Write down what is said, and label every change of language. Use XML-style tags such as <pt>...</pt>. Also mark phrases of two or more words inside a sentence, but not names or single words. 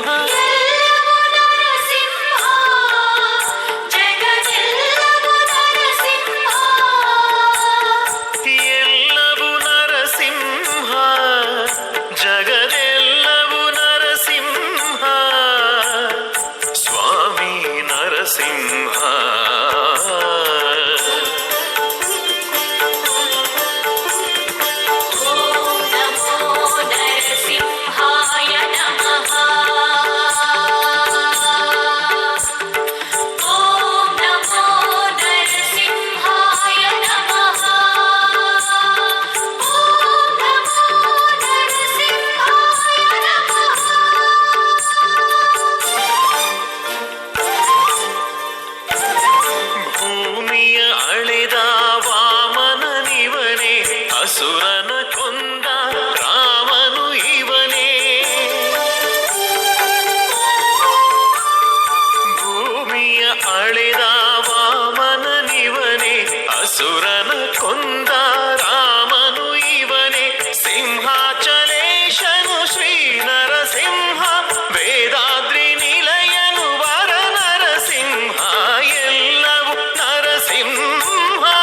<kn>ಎಲ್ಲವೂ ನರಸಿಂಹ ಜಗದೆಲ್ಲವೂ ನರಸಿಂಹ ಎಲ್ಲವೂ ನರಸಿಂಹ ಜಗದೆಲ್ಲವೂ ನರಸಿಂಹ ಸ್ವಾಮಿ ನರಸಿಂಹ</kn> <sa>ಓಂ ನಮೋ ನರಸಿಂಹಾಯ ನಮಃ ಓಂ ನಮೋ ನರಸಿಂಹಾಯ ನಮಃ ಓಂ ನಮೋ ನರಸಿಂಹಾಯ ನಮಃ</sa> <kn>ಭೂಮಿಯ ಅಳೆದ ವಾಮನನಿವನೇ ಅಸುರನ ಕೊಂದ ರಾಮನು ಇವನೇ ಭೂಮಿಯ ಅಳೆದ ವಾಮನನಿವನೇ ಅಸುರನ ಕೊಂದ ರಾಮನು ಇವನೇ ಸಿಂಹಾಚಲೇಶನು ಶ್ರೀ ನರಸಿಂಹ ವೇದಾದ್ರಿ ನಿಲಯನು ವರ ನರಸಿಂಹ ಎಲ್ಲವೂ ನರಸಿಂಹ</kn>